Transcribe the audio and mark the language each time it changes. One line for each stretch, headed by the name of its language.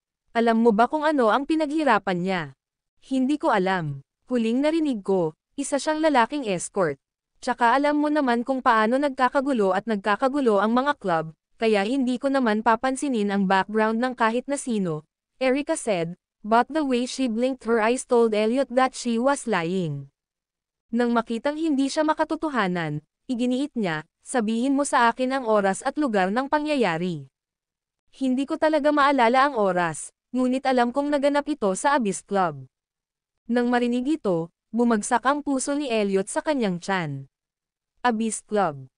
Filipino: Alam mo ba kung ano ang pinaghirapan niya?" "Hindi ko alam. Huling narinig ko, isa siyang lalaking escort. Tsaka alam mo naman kung paano nagkakagulo ang mga club, kaya hindi ko naman papansinin ang background ng kahit na sino.
English: Erika said, but the way she blinked her eyes told Elliot that she was lying.
Filipino: Nang makitang hindi siya makatotohanan, iginiit niya, sabihin mo sa akin ang oras at lugar ng pangyayari. Hindi ko talaga maalala ang oras, ngunit alam kong naganap ito sa Abyss Club. Nang marinig ito, bumagsak ang puso ni Elliot sa kanyang tiyan. Abyss Club.